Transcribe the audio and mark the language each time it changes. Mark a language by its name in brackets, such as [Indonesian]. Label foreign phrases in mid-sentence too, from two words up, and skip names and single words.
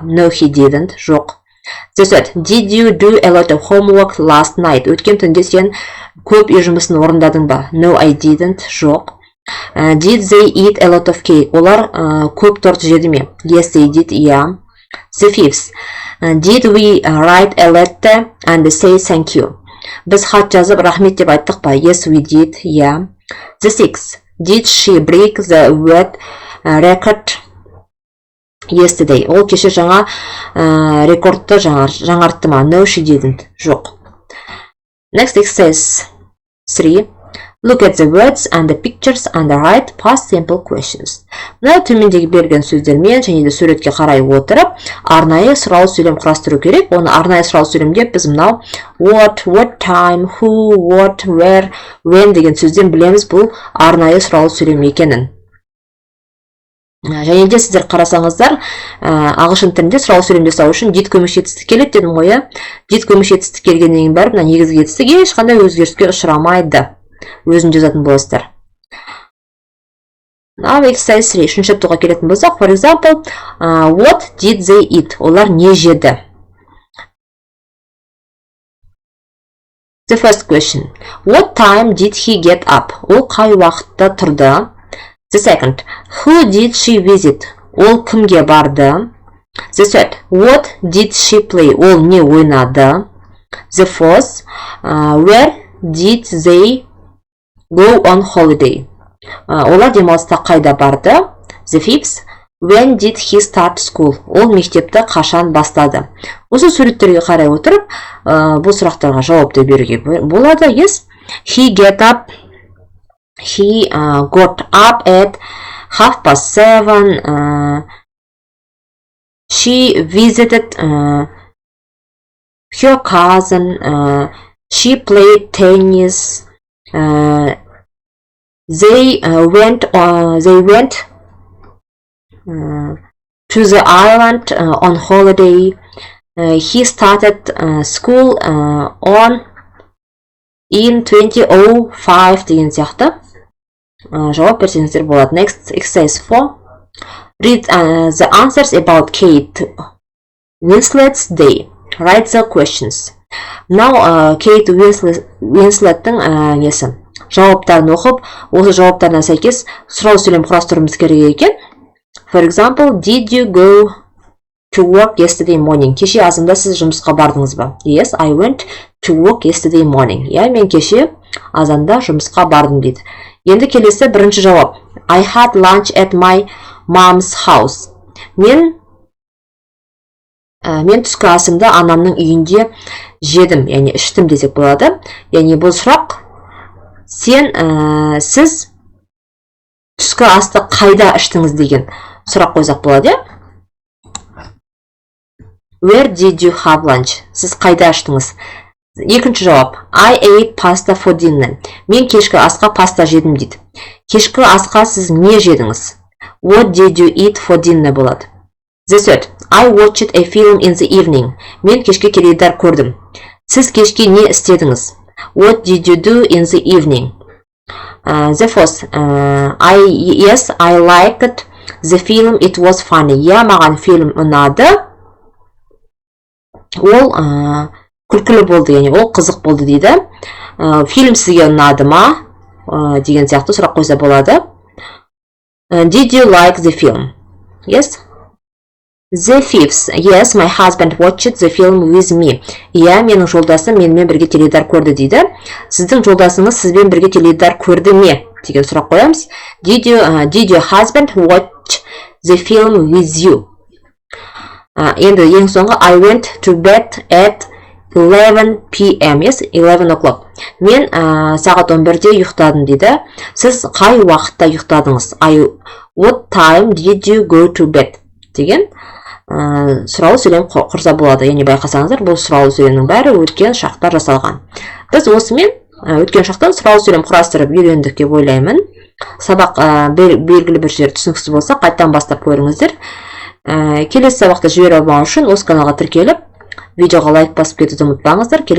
[English] No, he didn't. Жоқ. The third. Did you do a lot of homework last night? [Kazakh] Өткен түнде сен көп үй жұмысын орындадың ба? [English] No, I didn't. Жоқ. Did they eat a lot of cake? [Kazakh] Олар көп торт жеді ме? [English] Yes, they did. Yeah. The fifth. Did we write a letter and say thank you? [Kazakh] Біз хат жазып рахмет деп айттық па? [English] Yes, we did. Yeah. The sixth. Did she break the word record yesterday? [Kazakh] Ол кеше жаңа рекордты жаңартты ма? [English] No, she didn't. Жоқ. Next exercise 3. Look at the words and the pictures and write past simple questions. [Kazakh] Мына төмендегі берген сөздермен және де суретке қарай отырып, арнайы сұрау сөйлем құрастыру керек. Оны арнайы сұрау сөйлемде біз мынау [English] what time, who, what, where, when [Kazakh] деген сөзден білеміз бұл арнайы сұрау сөйлем екенін. Және де сіздер қарасаңыздар, ағылшын тілінде сұрау сөйлем жасау үшін did көмекші етістік келеді дедім ғой. Did көмекші етістік келгеннен бәрі мына негізгі етістік ешқандай өзгеріске ұшырамайды. Өзін жазатын боласыздар. [English] Now exercise 3. [Kazakh] Үшінші топтарға келетін болсақ, [English] for example, what did they eat? [Kazakh] Олар не жеді? [English] The first question. What time did he get up? [Kazakh] Ол қай уақытта тұрды? [English] The second. Who did she visit? [Kazakh] Ол кімге барды? [English] The third. What did she play? [Kazakh] Ол не ойнады? [English] The fourth. Where did they go on holiday? [Kazakh] Олар демалыста қайда барды? [English] The fifth. When did he start school? [Kazakh] Ол мектепті қашан бастады? Осы суреттерге қарай отырып, бұл сұрақтарға жауапты беруге болады. [English] Yes. He got up at 7:30. She visited her cousin. She played tennis. They went to the island on holiday. He started school in 2005 [Kazakh] деген сияқты жауап берсеңіздер болады. [English] Next, exercise 4. Read the answers about Kate Winslet's day. Write the questions. Now, Kate Winslet'тің несі? [Kazakh] Жауаптарын оқып, осы жауаптарына сәйкес сұрау сөйлем құрастыруымыз керек екен. [English] For example, did you go to work yesterday morning? [Kazakh] Кеше азанда сіз жұмысқа бардыңыз ба? [English] Yes, I went to work yesterday morning. [Kazakh] Мен кеше азанда жұмысқа бардым дейді. Енді келесі бірінші жауап. [English] I had lunch at my mom's house. [Kazakh] Мен түскі асымды анамның үйінде жедім, яғни іштім десек болады. Яғни бұл сұрақ сіз түскі асты қайда іштіңіз деген сұрақ қойсақ болады. [English] Where did you have lunch? [Kazakh] Сіз қайда іштіңіз? Екінші жауап. [English] I ate pasta for dinner. [Kazakh] Мен кешкі асқа паста жедім дейді. Кешкі асқа сіз не жедіңіз? [English] What did you eat for dinner болады. The third. I watched a film in the evening. [Kazakh] Мен кешке теледидар көрдім. Сіз кешке не істедіңіз? [English] What did you do in the evening? The fourth. Yes, I liked the film. It was funny. [Kazakh] Маған фильм ұнады. Ол күлкілі болды, яғни ол қызық болды дейді. Фильм сізге ұнады ма? Деген сияқты сұрақ қойса болады. [English] Did you like the film? Yes. The fifth. Yes, my husband watched the film with me. [Kazakh] Менің жолдасым менімен бірге теледидар көрді дейді. Сіздің жолдасыңыз сізбен бірге теледидар көрді ме? Деген сұрақ қоямыз. [English] Did your husband watch the film with you? [Kazakh] Енді ең соңғы [English] I went to bed at 11 p.m. Yes, 11 o'clock. [Kazakh] Мен сағат 11-де ұйықтадым дейді. Сіз қай уақытта ұйықтадыңыз? [English] What time did you go to bed? [Kazakh] Деген сұрау сөйлем құрса болады. Яғни байқасаңыздар, бұл сұрау сөйлемнің бәрі өткен шақтар жасалған. Біз осымен өткен шақтан сұрау сөйлем құрастырып үйрендік деп ойлаймын. Сабақ белгілі бір жер түсініксіз болса, қайттан бастап көріңіздер. Келесі сабақты жіберіп алмау үшін осы каналға тіркеліп, видеоға лайк басып кетуді ұмытпаңыздар.